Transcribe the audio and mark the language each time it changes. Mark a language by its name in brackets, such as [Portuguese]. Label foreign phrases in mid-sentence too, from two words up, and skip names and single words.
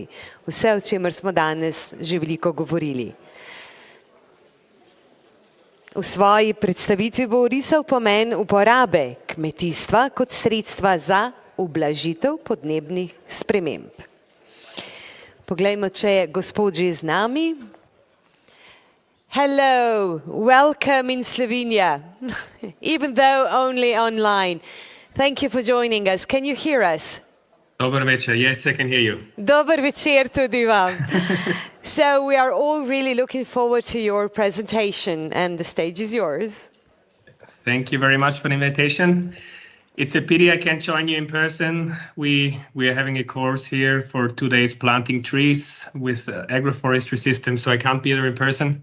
[Slovenian] Vse, o čemer smo danes že veliko govorili. V svoji predstavitvi bo orisal pomen uporabe kmetijstva kot sredstva za ublažitev podnebnih sprememb. Poglejmo, če je gospod že z nami. [English] Hello, welcome in Slovenia, even though only online. Thank you for joining us. Can you hear us? [Slovenian] Dober večer. [English] Yes, I can hear you. [Slovenian] Dober večer tudi vam. [English] So we are all really looking forward to your presentation and the stage is yours. Thank you very much for the invitation. It's a pity I can't join you in person. We are having a course here for 2 days planting trees with agroforestry systems, so I can't be there in person.